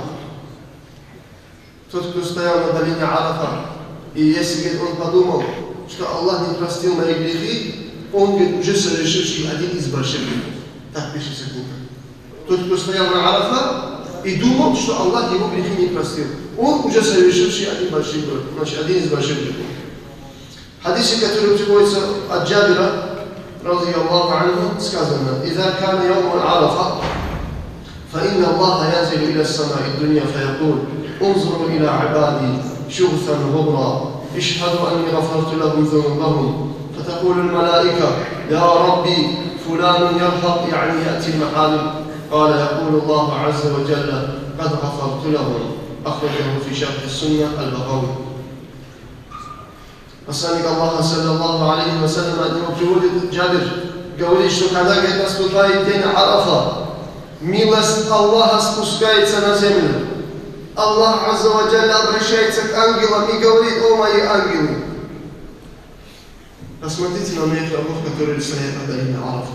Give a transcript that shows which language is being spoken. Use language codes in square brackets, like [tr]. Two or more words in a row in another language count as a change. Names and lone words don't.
[ru] Тот, кто стоял на долине Арафа, и если он подумал, что Аллах не простил мои грехи, он говорит, уже совершивший один из больших грехов. Так пишется книга. Тот, кто стоял на Арафа и думал, что Аллах его грехи не простил, он уже совершивший один большой грех, значит, один из больших грехов. Хадисе, который приводится от Джабира, [ar] رضي الله عنه, сказано: إذا كان يوم عرفة فإن الله ينزل إلى السماء الدنيا فيقول: انظروا إلى عبادي شغثا غبرا اشهدوا أني غفرت لهم ذنوبهم. فتقول الملائكة: يا ربي فلان يرهق، يعني يأتي المحارم. قال يقول الله عز وجل: قد غفرت لهم. أخرجه في شرح السنة البغوي. [ru] Посланник Аллаха [ar] صلى الله عليه وسلم [ru] от него приводит Джабир, говорит, что когда наступает день Арафа, милость Аллаха спускается на землю. Аллах [ar] عز وجل [ru] обращается к ангелам и говорит: о мои ангелы, посмотрите на моих рабов, которые стоят на долине Арафа.